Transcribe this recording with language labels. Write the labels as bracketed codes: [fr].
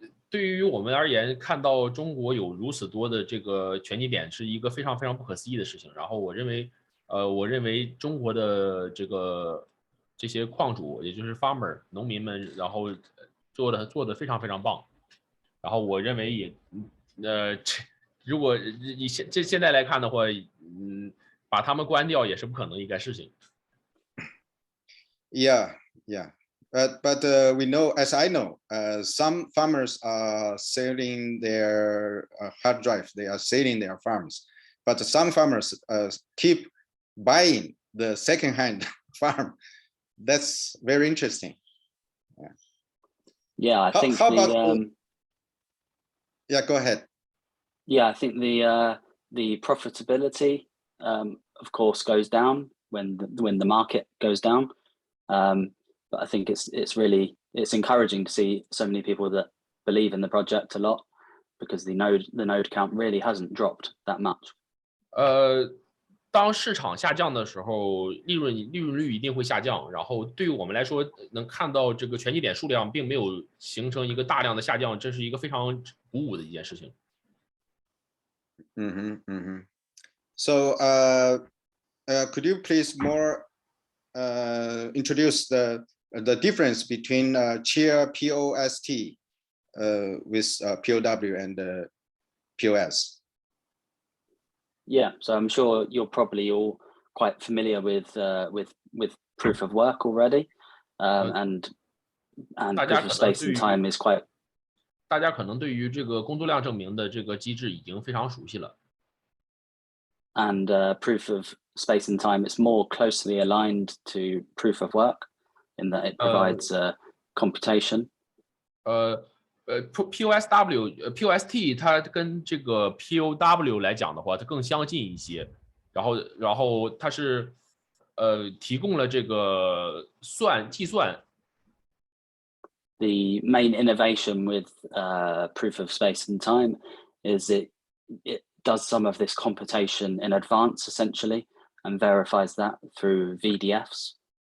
[zh] 对于我们而言，看到中国有如此多的这个权益点，是一个非常非常不可思议的事情。然后我认为中国的这些矿主，也就是 farmer 农民们，然后做的非常非常棒。然后我认为也，如果以现在来看的话，把他们关掉也是不可能一个事情。 [en] Yeah. But we know, as I know, some farmers are selling their hard drive. They are selling their farms, but some farmers keep buying the second-hand farm. That's very interesting. Yeah, I think how about yeah, go ahead. Yeah, I think the profitability, of course, goes down when the market goes down. But I think it's encouraging to see so many people that believe in the project a lot, because the node count really hasn't dropped that much. [zh] 当市场下降的时候，利润率一定会下降。然后对于我们来说，能看到这个权益点数量并没有形成一个大量的下降，这是一个非常鼓舞的一件事情。 [en] So, could you please more introduce the difference between Chia POST with POW and POS? Yeah, so I'm sure you're probably all quite familiar with proof of work already, and proof of space and time is quite. [zh] 大家可能对于这个工作量证明的这个机制已经非常熟悉了。 [en] And proof of space and time, it's more closely aligned to proof of work in that it provides computation. [zh] POST 它跟这个 POW 来讲的话，它更相近一些。然后它是提供了这个计算。 [en] The main innovation with proof of space and time is it does some of this computation in advance, essentially, and verifies that through VDFs.